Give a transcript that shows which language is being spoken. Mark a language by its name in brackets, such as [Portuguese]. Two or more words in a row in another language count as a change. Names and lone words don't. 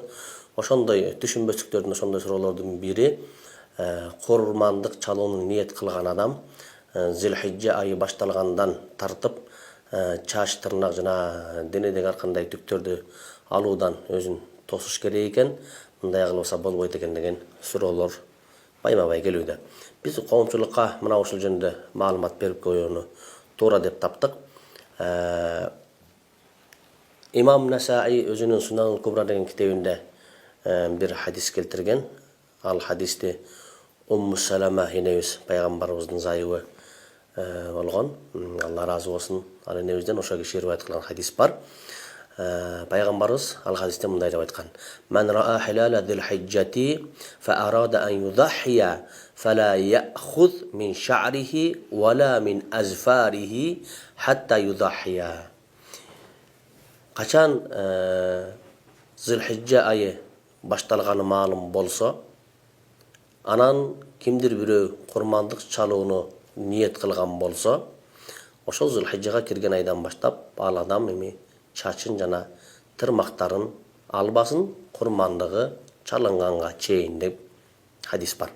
[Kyrgyz] Ошондой түшүнбөстүктөрдүн, ошондой суроолордун бири курмандык чалууну ниет кылган адам Зилхижжа айы башталгандан тартып чач, тырнак жана денедеги ар кандай түктөрдү алуудан өзүн тосуш керек экен, мындай кылбаса болбойт экен деген суроолор байма-бай келүүдө. Биз коомчулукка мына ушул жөнүндө маалымат берип коюуну туура деп таптык. Имам Насаи өзүнүн Сунан Кубра деген китебинде bir hadis keltirgen. Al hadisти Умму Салама энебиз пайгамбарыбыздын зайыбы болгон. Алла разы болсун. Ал энебизден ошо киши риваят кылган хадис бар. Пайгамбарыбыз ал хадисте мындай деп айткан: [Arabic] "من رأى هلال ذي الحجة فأراد أن يضحي فلا يأخذ من شعره ولا من أظفاره حتى يضحي." Качан Зил-хижжа айы башталганы маалым болсо, анан кимдир бирөө курмандык чалууну ниет кылган болсо, ошол Зил-хижжага кирген айдан баштап ал адам эми чачын жана тырмактарын албасын, курмандыгы чалынганга чейин деп хадис бар.